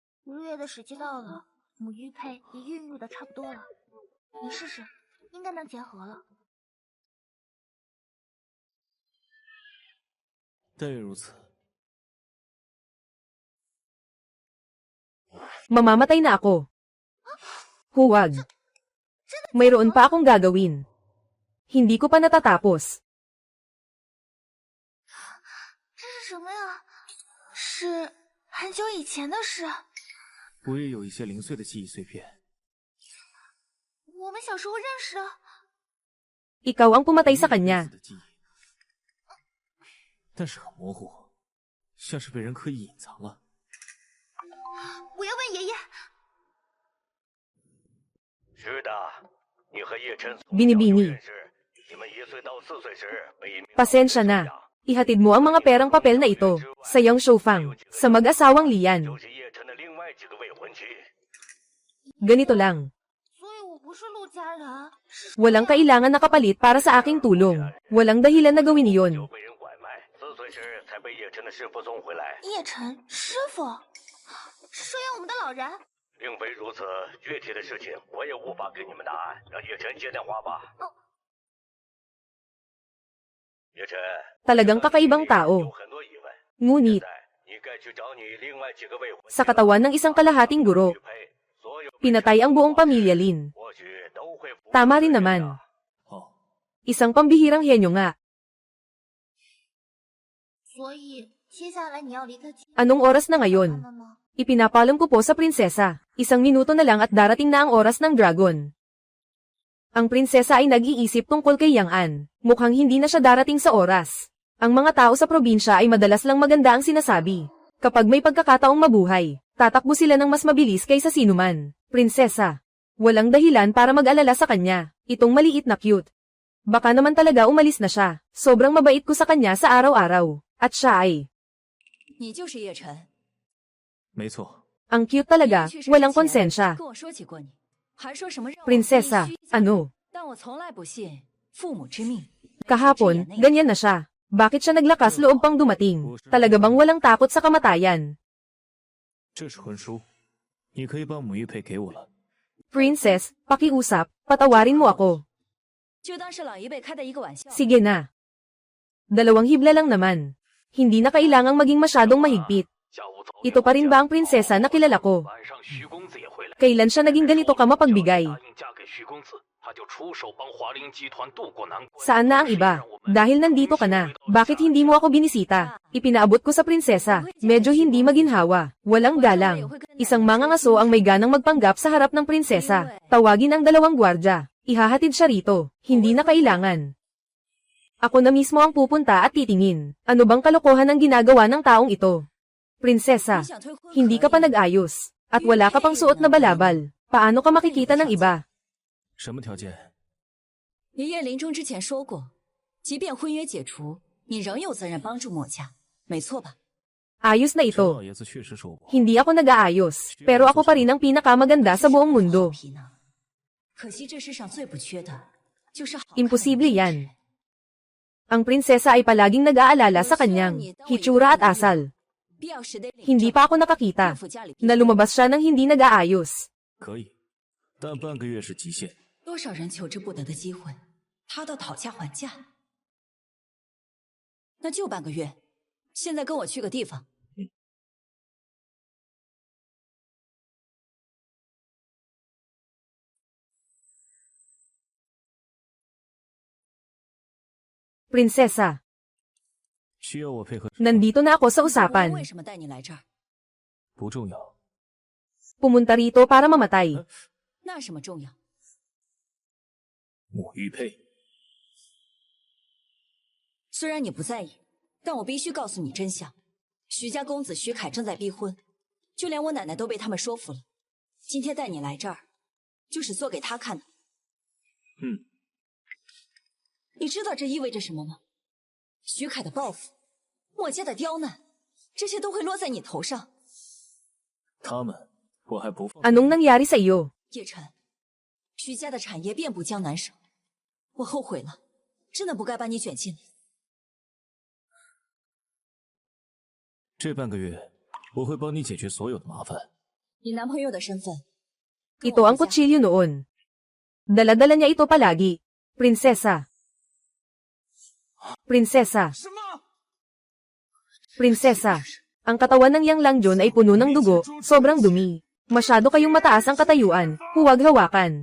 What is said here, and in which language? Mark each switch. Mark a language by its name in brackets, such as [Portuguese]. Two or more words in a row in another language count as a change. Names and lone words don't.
[Chinese] 5 月的时期到了，母玉佩也孕育的差不多了，你试试，应该能结合了。但愿如此。 [Filipino] Mamamatay na ako. Huwag. Mayroon pa akong gagawin. Hindi ko pa natatapos. [Chinese] 这是什么呀？是很久以前的事。我也有一些零碎的记忆碎片。我们小时候认识。 [Filipino] Ikaw ang pumatay sa kanya. [Chinese] 但是很模糊，像是被人刻意隐藏了。我要问爷爷。是的，你和叶琛 [Filipino] Binibini. [Chinese] 你们1岁到4岁时被一名 [Filipino] Pasensya na. Ihatid mo ang mga perang papel na ito sa iyong Shofang, sa mag-asawang Lian. [Chinese] 就是叶琛的另外几个未婚妻。 [Filipino] Ganito lang. [Chinese] 所以我不是陆家人。 [Filipino] Walang kailangan na kapalit para sa aking tulong. Walang dahilan na gawin iyon. [Chinese] 被人拐卖，4岁时才被叶琛的师傅送回来。叶晨，师傅，收养我们的老人。并非如此，具体的事情我也无法给你们答案，让叶琛接电话吧。叶琛， [Filipino] Talagang kakaibang [Chinese] 有 [Filipino] tao. [Chinese] 很多疑问。 [Filipino] Ngunit, [Chinese] 你该去找你另外几个未婚妻 [Filipino] sa katawan ng isang kalahating guro, [Chinese] 所有 [Filipino] pinatay ang buong pamilya Lin. [Chinese] 或许都会 [Filipino] Tama rin naman. [Chinese] 好， [Filipino] Isang pambihirang henyo nga. [Chinese] 所以接下来你要离开家 [Filipino] Anong oras na ngayon? [Chinese] 了吗？ [Filipino] Ipinapalam ko po sa prinsesa. 1 minuto na lang at darating na ang oras ng dragon. Ang prinsesa ay nag-iisip tungkol kay Yang An. Mukhang hindi na siya darating sa oras. Ang mga tao sa probinsya ay madalas lang maganda ang sinasabi. Kapag may pagkakataong mabuhay, tatakbo sila ng mas mabilis kaysa sinuman. Prinsesa. Walang dahilan para mag-alala sa kanya. Itong maliit na cute. Baka naman talaga umalis na siya. Sobrang mabait ko sa kanya sa araw-araw. At siya ay... [Chinese] 你就是叶晨。没错。 [Filipino] Ang cute talaga, [Chinese] 去世之 [Filipino] walang [Chinese] 前 [Filipino] konsensya. [Chinese] 跟我说起过你，还说什么让我 [Filipino] Prinsesa, [Chinese] 必须嫁 [Filipino] ano? [Chinese] 但我从来不信父母之命。 [Filipino] Kahapon, ganyan na siya. Bakit siya naglakas loob pang dumating? Talaga bang walang takot sa kamatayan? [Chinese] 这是婚书，你可以把母玉佩给我了。 [Filipino] Princess, pakiusap, patawarin mo ako. [Chinese] 就当是老一辈开的一个玩笑。 [Filipino] Sige na. 2 hibla lang naman. Hindi na kailangang maging masyadong mahigpit. Ito pa rin ba ang prinsesa na kilala ko? [Chinese] 晚上徐公子也会来。 [Filipino] Kailan siya naging ganito ka mapagbigay? [Chinese] 答应嫁给徐公子，他就出手帮华灵集团渡过难关。 [Filipino] Saan na ang iba? Dahil nandito ka na. Bakit hindi mo ako binisita? Ipinaabot ko sa prinsesa. Medyo hindi maginhawa. Walang galang. Isang mangangaso ang may ganang magpanggap sa harap ng prinsesa. Tawagin ang 2 gwardya. Ihahatid siya rito. Hindi na kailangan. Ako na mismo ang pupunta at titingin. Ano bang kalokohan ang ginagawa ng taong ito? Prinsesa, [Chinese] 你想退婚 [Filipino] hindi ka pa [Chinese] 可以 [Filipino] nag-ayos. At wala ka pang suot na balabal. Paano ka makikita ng iba? [Chinese] 什么条件？爷爷临终之前说过，即便婚约解除，你仍有责任帮助墨家，没错吧？ [Filipino] Ayos na [Chinese] 陈 [Filipino] ito. [Chinese] 老爷子确实说过， [Filipino] Hindi ako nag-aayos. Pero ako pa rin ang pinakamaganda sa buong mundo. [Chinese] 皮呢？可惜这世上最不缺的就是好看的 [Filipino] Imposible yan. Ang prinsesa ay palaging nag-aalala sa kanyang hitsura at asal. [Chinese] 必要时得领 [Filipino] Hindi [Chinese] 证 [Filipino] pa ako nakakita [Chinese] 应付家里 [Filipino] na lumabas siya ng hindi nag-aayos. [Chinese] 可以，但半个月是极限。多少人求之不得的机会，他都讨价还价。那就半个月，现在跟我去个地方。 [Filipino] Prinsesa, [Chinese] 需要我配合？ [Filipino] nandito na ako sa [Chinese] 我 [Filipino] usapan. [Chinese] 为什么带你来这儿？不重要。 [Filipino] Pumunta rito para mamatay. [Chinese] 那什么重要？母玉佩，虽然你不在意，但我必须告诉你真相：徐家公子徐凯正在逼婚，就连我奶奶都被他们说服了。今天带你来这儿，就是做给他看的。嗯，你知道这意味着什么吗？徐凯的报复，墨家的刁难，这些都会落在你头上。他们我还不放。 [Filipino] Anong nangyari sa iyo? [Chinese] 叶晨，徐家的产业遍布江南省，我后悔了，真的不该把你卷进来。这半个月，我会帮你解决所有的麻烦。以男朋友的身份， [Filipino] Ito ang kutsilyo noon. Dala-dala niya ito palagi. Prinsesa. Prinsesa. Prinsesa. Ang katawan ng Yang Langjun ay puno ng dugo, sobrang dumi. Masyado kayong mataas ang katayuan, huwag hawakan.